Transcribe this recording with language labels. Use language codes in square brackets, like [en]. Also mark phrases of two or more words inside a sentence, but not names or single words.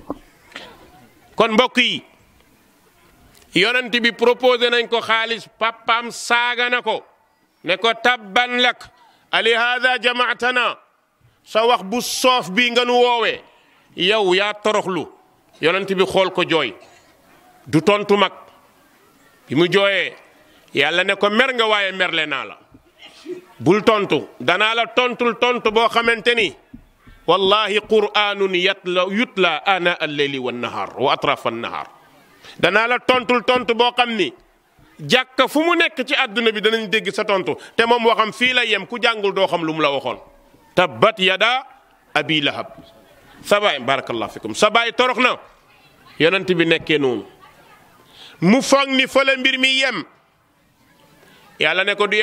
[wo] kon mbokk yi yonent bi proposé nañ ko xaalis papaam saaga na ko ne ko [ar] تبا لك ألهذا جمعتنا [wo] sa wax bu soof bii nga nu woowee yow yaa toroxlu. yonent bi xool ko jooy du tontu mag bi mu jooyee yàlla ne ko mer nga waaye merle naa la bul tontu danaa la tontul tontu boo xamante ni wallahi [ar] قرآن يتلى آناء الليل والنهار وأطراف النهار [wo] danaa la tontul tontu boo xam ni jàkka fu mu nekk ci àdduna bi danañ dégg sa tontu te moom waxam fii la yem ku jàngul doo xam lu mu la waxoon. [ar] تبت يدا أبي لهب [wo] sa baay [ar] بارك الله فيكم [wo] sa baay torox na yonent bi nekkee noonu mu foog ni fa la mbir mi yem yàlla ne ko du